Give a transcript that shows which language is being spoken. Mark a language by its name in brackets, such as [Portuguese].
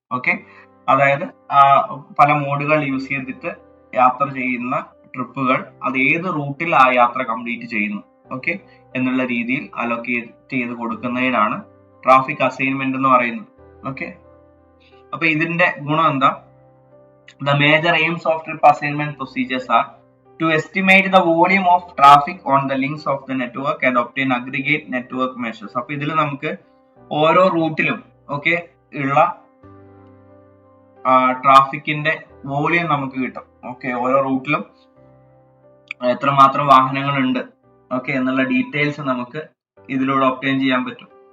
[Malayalam] Okay, അതായത് പല മോഡുകൾ യൂസ് ചെയ്തിട്ട് യാത്ര ചെയ്യുന്ന ട്രിപ്പുകൾ അത് ഏത് റൂട്ടിൽ ആ യാത്ര കംപ്ലീറ്റ് ചെയ്യുന്നു ഓക്കെ എന്നുള്ള രീതിയിൽ അലോക്കേറ്റ് ചെയ്ത് കൊടുക്കുന്നതിനാണ് ട്രാഫിക് അസൈൻമെന്റ് എന്ന് പറയുന്നത്. ഓക്കെ, അപ്പൊ ഇതിന്റെ ഗുണം എന്താ? [English] The major aims of trip assignment procedures are to estimate the volume of traffic on the links of the network and obtain aggregate network measures. [Malayalam] അപ്പൊ ഇതിൽ നമുക്ക് ഓരോ റൂട്ടിലും ഓക്കെ ഉള്ള ട്രാഫിക്കിന്റെ വോളിയം നമുക്ക് കിട്ടും. ഓക്കെ, ഓരോ റൂട്ടിലും എത്രമാത്രം വാഹനങ്ങൾ ഉണ്ട് ഓക്കെ എന്നുള്ള ഡീറ്റെയിൽസ് നമുക്ക് ഇതിലൂടെ ഒബ്റ്റെയിൻ ചെയ്യാൻ പറ്റും.